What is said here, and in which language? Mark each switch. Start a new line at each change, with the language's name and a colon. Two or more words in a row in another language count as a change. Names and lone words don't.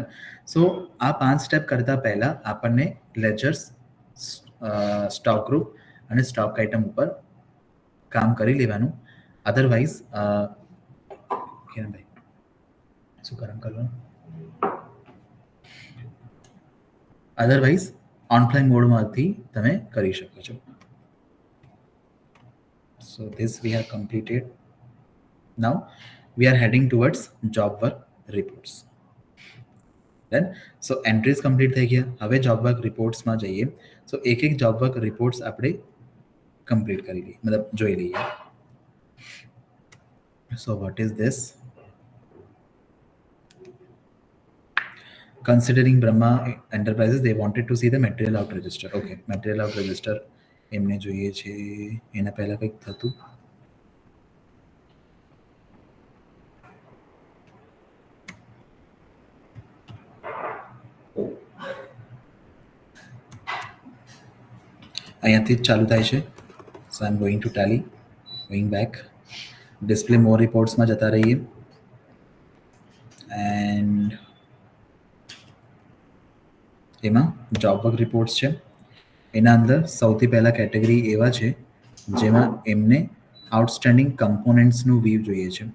Gujarati: સો આ 5 સ્ટેપ કરતા પહેલા આપણને લેજર્સ,
English: stock group
Gujarati: અને
English: stock item
Gujarati: ઉપર કામ કરી લેવાનું. અધરવાઇઝ કિરણભાઈ શું કામ કરવાનું? અધરવાઇઝ ઓનલાઈન મોડમાંથી તમે કરી શકો છો.
English: So this we have completed. Now we are heading towards job work reports. Then so entries complete
Gujarati: થઈ ગયા. હવે
English: job work reports
Gujarati: માં જઈએ. So એક એક
English: job work reports
Gujarati: આપણે complete કરી લઈએ, મતલબ જોઈ લઈએ.
English: So what is this? Considering Brahma Enterprises, they wanted to see the material out register. Okay, material out register
Gujarati: એમને જોઈએ છે. એના પહેલા કંઈક થતું. અહીંયાથી જ ચાલુ થાય છે.
English: So I'm going to tally, going back, display more reports માં
Gujarati: જતા રહીએ. And એમાં
English: job work reports
Gujarati: છે. એના અંદર સૌથી પહેલા કેટેગરી એવા છે જેમાં એમને આઉટસ્ટેન્ડિંગ કમ્પોનન્ટ્સનું વ્યૂ જોઈએ છે.